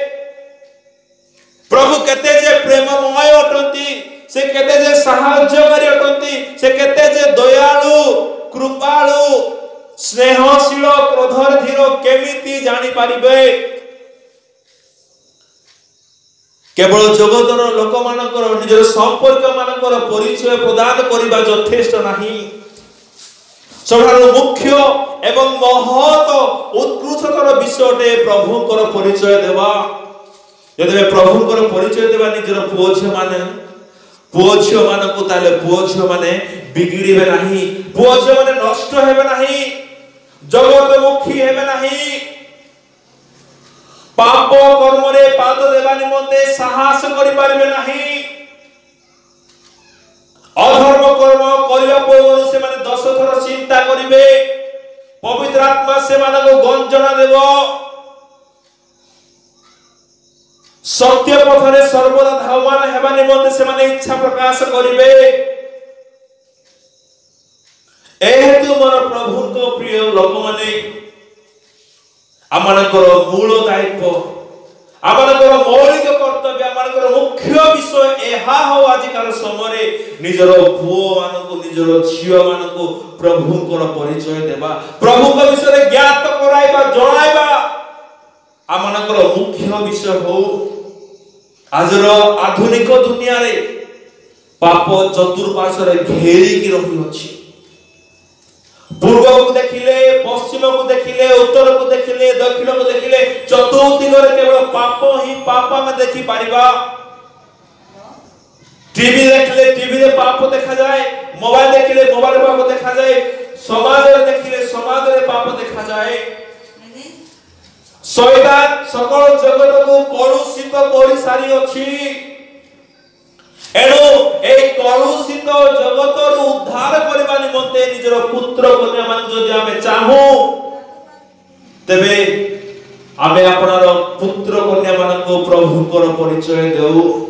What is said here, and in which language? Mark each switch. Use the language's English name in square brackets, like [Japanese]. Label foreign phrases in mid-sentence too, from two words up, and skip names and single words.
[Odia] ପ୍ରଭୁ କେତେ ଯେ ପ୍ରେମମୟ ଅଟନ୍ତି ସେ କେତେ ଯେ ସହାୟ୍ୟକାରୀ ଅଟନ୍ତି ସେ କେତେ ଯେ ଦୟାଳୁ କୃପାଳୁ ସ୍ନେହଶୀଳ କ୍ରୋଧର ଧୀର କେମିତି ଜାଣି ପାରିବେ କେବଳ ଜଗତର ଲୋକ ମାନଙ୍କର ନିଜର ସମ୍ପର୍କ ମାନଙ୍କର ପରିଚୟ ପ୍ରଦାନ କରିବା ଯଥେଷ୍ଟ ନାହିଁ ସବୁଠାରୁ ମୁଖ୍ୟ ଏବଂ ମହତ ଉତ୍କୃଷ୍ଟତର ବିଷୟଟି ପ୍ରଭୁଙ୍କର ପରିଚୟ ଦେବା ଯଦି ପ୍ରଭୁଙ୍କର ପରିଚୟ ଦେବା ନିଜର ପୁଅ ଝିଅ ମାନଙ୍କୁ ତାହାଲେ ପୁଅ ଝିଅ ମାନେ ବିଗିଡ଼ିବେ ନାହିଁ ପୁଅ ଝିଅ ମାନେ ନଷ୍ଟ ହେବେ ନାହିଁ ଜଗତମୁଖୀ ହେବେ ନାହିଁ ପାପ କର୍ମ ରେ ପାଦ ଦେବା ନିମନ୍ତେ ସାହସ କରି ପାରିବେ ନାହିଁ ଅଧର୍ମ କର୍ମ କରିବା ପୂର୍ବ ସେ ମାନେ 10 ଥର ଚିନ୍ତା କରିବେ ପବିତ୍ର ଆତ୍ମା ସେ ମାନଙ୍କୁ ଗଞ୍ଜଣା ଦେବ ସତ୍ୟ ପଥରେ ସର୍ବଦା ଧାବମାନ ହେବା ନିମନ୍ତେ ସେ ମାନେ ଇଚ୍ଛା ପ୍ରକାଶ କରିବେ ଏହେତୁ ମୋର ପ୍ରଭୁ କୁ ପ୍ରିୟ ଲୋକ ମାନେ ଆମମାନଙ୍କର ମୂଳ ଦାୟିତ୍ୱ ଆମମାନଙ୍କର ମୌଳିକ କର୍ତ୍ତବ୍ୟ ଆମମାନଙ୍କର ମୁଖ୍ୟ ବିଷୟ ଏହା ହେଉ ଆଜିକାର ସମୟ ନିଜର ପୁଅ ମାନଙ୍କୁ ନିଜର ଝିଅ ମାନଙ୍କୁ ପ୍ରଭୁଙ୍କର ପରିଚୟ ଦେବା ପ୍ରଭୁଙ୍କ ବିଷୟ ଜ୍ଞାତ କରାଇବା ଜଣାଇବା ଆମମାନଙ୍କର ମୁଖ୍ୟ ବିଷୟ ହେଉ ଆଜିର ଆଧୁନିକ ଦୁନିଆ ରେ ପାପ ଚତୁର୍ପାର୍ଶ୍ୱ ରେ ଘେରି କି ରହି ଅଛି ପୂର୍ବ କୁ ଦେଖିଲେ ପଶ୍ଚିମ କୁ ଦେଖିଲେ ଉତ୍ତର କୁ ଦେଖିଲେ ଦକ୍ଷିଣ କୁ ଦେଖିଲେ ଚତୁର୍ଦିଗ ରେ କେବଳ ପାପ ହିଁ ପାପ ମୁଁ ଦେଖି ପାରିବା ଟିଭି ଦେଖିଲେ ଟିଭି ରେ ପାପ ଦେଖା ଯାଏ ମୋବାଇଲ ଦେଖିଲେ ମୋବାଇଲ ରେ ପାପ ଦେଖା ଯାଏ ସମାଜ ରେ ଦେଖିଲେ ସମାଜ ରେ ପାପ ଦେଖା ଯାଏ ଶୟତାନ ସକଳ ଜଗତ କୁ କଳୁଷିତ କରି ସାରି ଅଛି ଏଣୁ ଏ କଳୁଷିତ ଜଗତର ଉଦ୍ଧାର କରିବା ନିମନ୍ତେ ନିଜର ପୁତ୍ର କନ୍ୟା ମାନ ଯଦି ଆମେ ଚାହୁଁ ତେବେ ଆମେ ଆପଣାର ପୁତ୍ର କନ୍ୟା ମାନ କୁ ପ୍ରଭୁଙ୍କର ପରିଚୟ ଦେଉ